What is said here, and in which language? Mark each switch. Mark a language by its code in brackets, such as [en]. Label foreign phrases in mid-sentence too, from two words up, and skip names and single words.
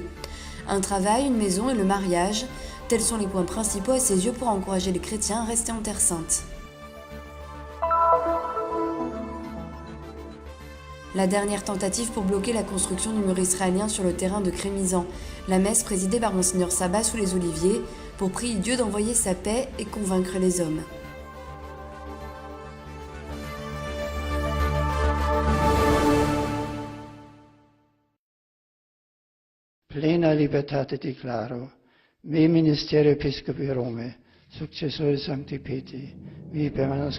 [fr] Un travail, une maison et le mariage, tels sont les points principaux à ses yeux pour encourager les chrétiens à rester en Terre Sainte. La dernière tentative pour bloquer la construction du mur israélien sur le terrain de Crémisan. La messe présidée par Monseigneur Sabat sous les oliviers pour prier Dieu d'envoyer sa paix et convaincre les hommes. [la] Plena libertate declaro, me ministerio episcopi Rome, successore Sancti Petri, vi permanens